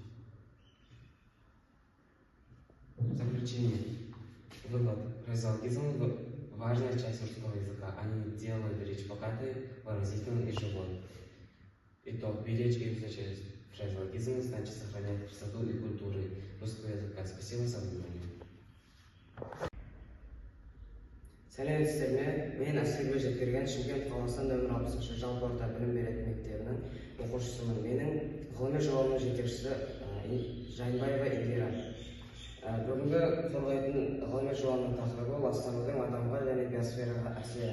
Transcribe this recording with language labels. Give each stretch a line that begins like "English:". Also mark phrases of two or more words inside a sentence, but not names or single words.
Russian: Заключение. Вывод. Фразеологизм – важная часть русского языка. Они делают речь богатой, выразительной и живой. Итог. Беречь и изучать фразеологизм значит сохранять красоту и культуру русского языка. Спасибо за внимание.
Kazakh: Сәлеметсіздер ме? Мен Әсел Өжекберген Шымкент қаласының нөмір 60-шы жалпы орта білім беретін мектебінің оқушысымын. Менің ғылыми жобамның жетекшісі Жайынбаева Индира. Бүгінгі қорғайтын ғылыми жобамның тақырыбы ластанудың адамға және биосфераға әсері.